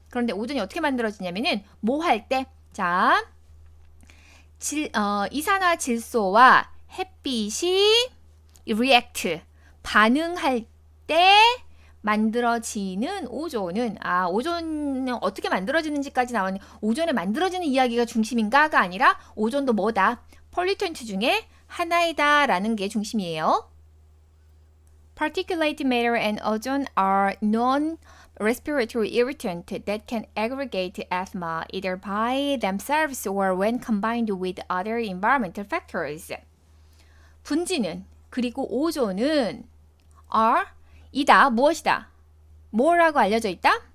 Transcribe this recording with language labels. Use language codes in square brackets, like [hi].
[ko] 그런데 오존이 어떻게 만들어지냐면은 뭐 할 때? 자, 이산화질소와 햇빛이 react, 반응할 때 만들어지는 오존은 오존은 어떻게 만들어지는지까지 나오는 오존에 만들어지는 이야기가 중심인가가 아니라 오존도 뭐다? 폴리텐트 중에 하나이다 라는 게 중심이에요. [en] Particulate matter and ozone are non-respiratory irritant that can aggregate asthma either by themselves or when combined with other environmental factors. [ko] 분지는 그리고 오존은 are 이다 무엇이다 뭐라고 알려져 있다?